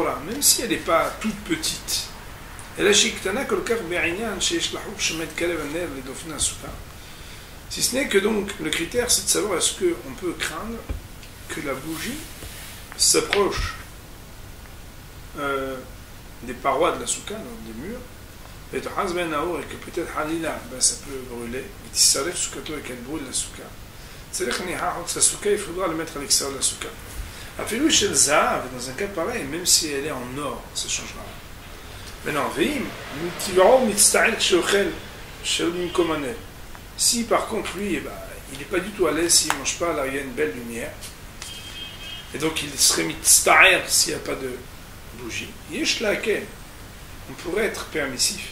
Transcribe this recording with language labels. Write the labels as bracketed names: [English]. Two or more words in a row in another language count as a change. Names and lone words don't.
[French] Même si elle n'est pas toute petite, si ce n'est que donc le critère, c'est de savoir est-ce qu'on peut craindre que la bougie s'approche des parois de la souka, donc des murs, et que peut-être halila, ça peut brûler, et qu'elle brûle la souka. C'est-à-dire que il faudra le mettre à l'extérieur de la souka. [Hebrew] אפילו של זהב, [French] dans un cas pareil, même si elle est en or, ça changera. Maintenant, si par contre lui, il n'est pas du tout à l'aise s'il ne mange pas, là il y a une belle lumière, et donc il serait mitzta'er s'il n'y a pas de bougie, yesh laquelle on pourrait être permissif.